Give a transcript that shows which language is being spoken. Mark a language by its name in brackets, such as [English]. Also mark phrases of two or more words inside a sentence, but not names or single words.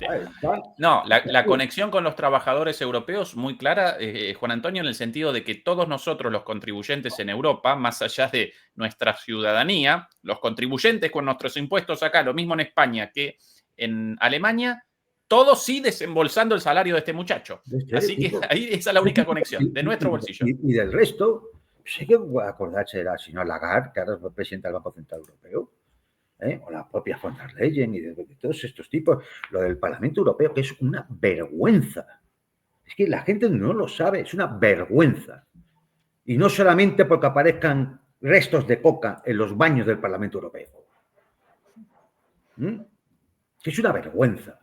[Spanish] No, la conexión con los trabajadores europeos muy clara, Juan Antonio, en el sentido de que todos nosotros, los contribuyentes en Europa, más allá de nuestra ciudadanía, los contribuyentes con nuestros impuestos acá, lo mismo en España que en Alemania, todos sí desembolsando el salario de este muchacho. Así que ahí esa es la única conexión, de nuestro bolsillo. Y del resto, pues hay que acordarse de la señora Lagarde, que ahora es presidenta del Banco Central Europeo. O la propia von der Leyen y de todos estos tipos, lo del Parlamento Europeo, que es una vergüenza. Es que la gente no lo sabe, es una vergüenza. Y no solamente porque aparezcan restos de coca en los baños del Parlamento Europeo. Que es una vergüenza.